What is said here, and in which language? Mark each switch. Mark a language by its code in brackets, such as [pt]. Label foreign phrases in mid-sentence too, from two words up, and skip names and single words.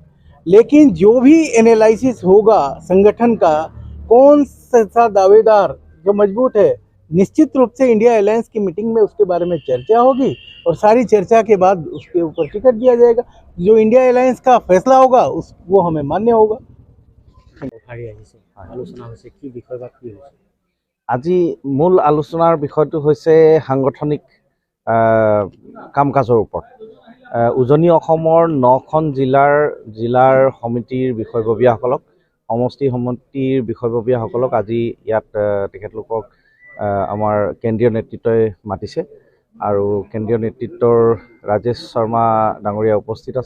[hi] लेकिन जो भी एनालिसिस होगा संगठन का, कौन सा दावेदार जो मजबूत है, निश्चित रूप से इंडिया अलायंस की मीटिंग में उसके बारे में चर्चा होगी, और सारी चर्चा के बाद उसके ऊपर टिकट दिया जाएगा। जो इंडिया अलायंस का फैसला होगा वो हमें मान्य होगा। [as] আজি মূল আলোচনাৰ বিষয়টো হৈছে সাংগঠনিক কাম কাজৰ ওপৰত। উজনি অসমৰ 9খন জিলাৰ সমিতিৰ বিষয়ববীয়াসকলক, সমষ্টি সমিতিৰ বিষয়ববীয়াসকলক আজি ইয়াত তেখেতলোকক আমাৰ কেন্দ্ৰীয় নেতৃত্বই মাতিছে, আৰু কেন্দ্ৰীয় নেতৃত্বৰ ৰাজেশ শৰ্মা ডাঙৰীয়া উপস্থিত আছে।